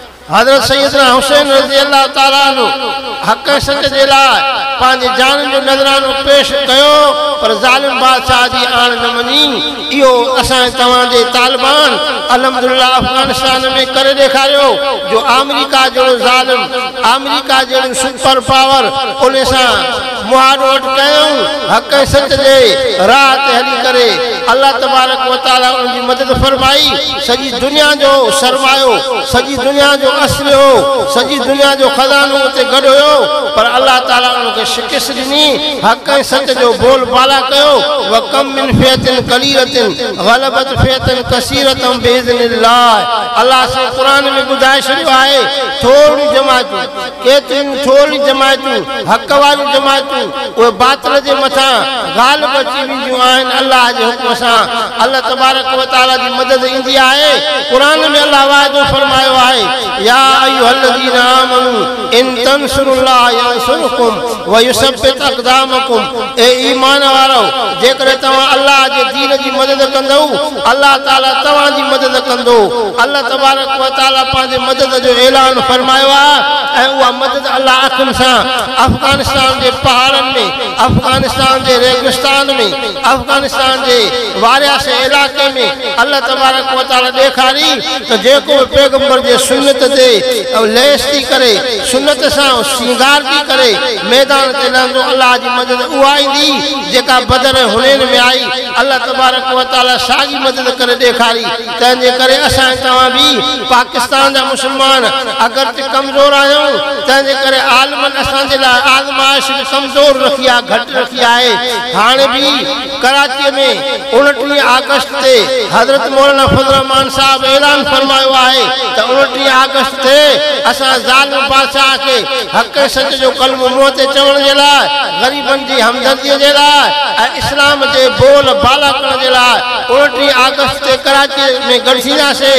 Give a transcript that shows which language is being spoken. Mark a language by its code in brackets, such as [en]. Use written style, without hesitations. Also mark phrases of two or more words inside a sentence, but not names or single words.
[sd] हज़रत सैयदना हुसैन [ar] رضي الله تعالى عنه [sd] हक़ सच जे लाइ पंहिंजे जान जो नज़रानो पेश कयो पर ज़ालिम बादशाह जी आण न मञी। इहो असां तव्हांजे तालिबान अल्हम्दुलिल्लाह अफ़गानिस्तान में करे ॾेखारियो जो अमेरिका जहिड़ो ज़ालिम अमेरिका जहिड़ो [en] super power [sd] उन सां मुहारो कयूं हक़ सच जे राह ते हली करे [ar] الله تبارك وتعالى [sd] उनजी मदद फरमाई। सॼी दुनिया जो सरमायो सॼी दुनिया जो असर हो सॼी दुनिया जो खज़ानो उते गॾु हुयो पर अल्लाह ताला उनखे शिकस्त ॾिनी हक़ सच जो बोल बाला कयो। [ar] وكم من فئة قليلة غلبت فئة كثيرة بإذن الله. [sd] अल्लाह से क़ुरान में ॿुधाए छॾियो आहे थोरी जमातूं केतिरियूं थोरी जमातूं हक़ वारियूं जमातूं उहे बातिल जे मथां ग़ालिब अची वेंदियूं आहिनि अल्लाह जे हुक्म सां। [ar] الله تبارك وتعالى [sd] जी मदद ईंदी आहे। क़ुरान में अल्लाह वाइदो फरमायो आहे [ar] يا أيها الذين آمنوا إن تنصروا الله ينصركم ويثبت أقدامكم. [sd] ए ईमान वारो जेकर तव्हां अल्लाह जे दीन जी मदद कंदो अल्लाह ताला तव्हां जी मदद कंदो। [ar] الله تبارك وتعالى [sd] पंहिंजे मदद जो ऐलान फरमायो आहे ऐं उहा मदद अल्लाह अखियुनि सां अफ़गानिस्तान जे पहाड़नि में अफ़गानिस्तान जे रेगिस्तान में अफ़गानिस्तान जे वारिया से इलाके में [ar] الله تبارك وتعالى [sd] ॾेखारी त जेको पैगंबर जे सुन्नत ते लेस थी करे सुन्नत सां श्रृंगार थी करे मैदान ते लहंदो अल्लाह जी मदद उहा ईंदी जेका बदर हुनैन में आई। [ar] الله تبارك وتعالى [sd] साॻी मदद करे ॾेखारी। तंहिंजे करे असां तव्हां बि पाकिस्तान जा मुस्लमान अगरचे कमज़ोर आहियूं तंहिंजे करे आलमनि असांजे लाइ आज़माइश बि कमज़ोर रखी आहे घटि रखी आहे। हाणे बि कराची में 29 अगस्त ते हज़रत मौलाना फज़ल रहमान साहब ऐलान फरमायो आहे त 29 अगस्त ते असां ज़ालिम बादशाह खे हक़ सच जो कलमो मुंहं ते चवण जे लाइ ग़रीबनि जी हमदर्दीअ जे लाइ ऐं इस्लाम जे बोल बाला करण जे लाइ 29 अगस्त ते कराची में गॾिजींदासीं।